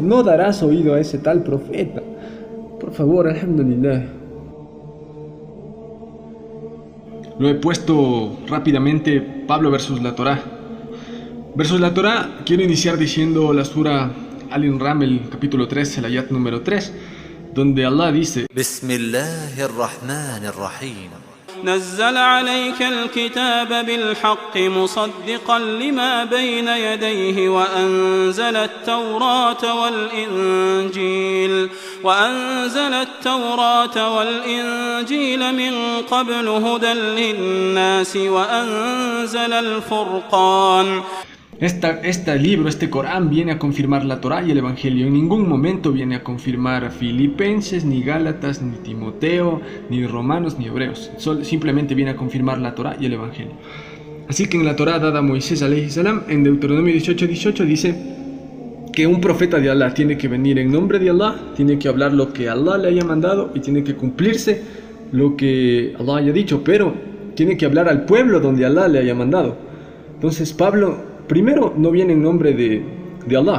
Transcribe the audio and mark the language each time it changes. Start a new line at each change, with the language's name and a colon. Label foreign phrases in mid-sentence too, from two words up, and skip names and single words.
Spanish: No darás oído a ese tal profeta. Por favor, alhamdulillah. Lo he puesto rápidamente, Pablo versus la Torá. Versus la Torá, quiero iniciar diciendo la Sura Al-Inram, el capítulo 3, el ayat número 3, donde Allah dice:
Arabic: Bismillahirrahmanirrahim. نزل عليك الكتاب بالحق مصدقا لما بين يديه وأنزل التوراة والإنجيل من قبل هدى للناس وأنزل الفرقان.
Spanish: Este Corán viene a confirmar la Torá y el Evangelio. En ningún momento viene a confirmar a Filipenses, ni Gálatas, ni Timoteo, ni Romanos, ni Hebreos. Simplemente viene a confirmar la Torá y el Evangelio. Así que en la Torá dada a Moisés,
Arabic: عليه السلام,
Spanish: en Deuteronomio 18:18 dice que un profeta de Allah tiene que venir en nombre de Allah, tiene que hablar lo que Allah le haya mandado y tiene que cumplirse lo que Allah haya dicho, pero tiene que hablar al pueblo donde Allah le haya mandado. Entonces Pablo, primero, no viene en nombre de Allah.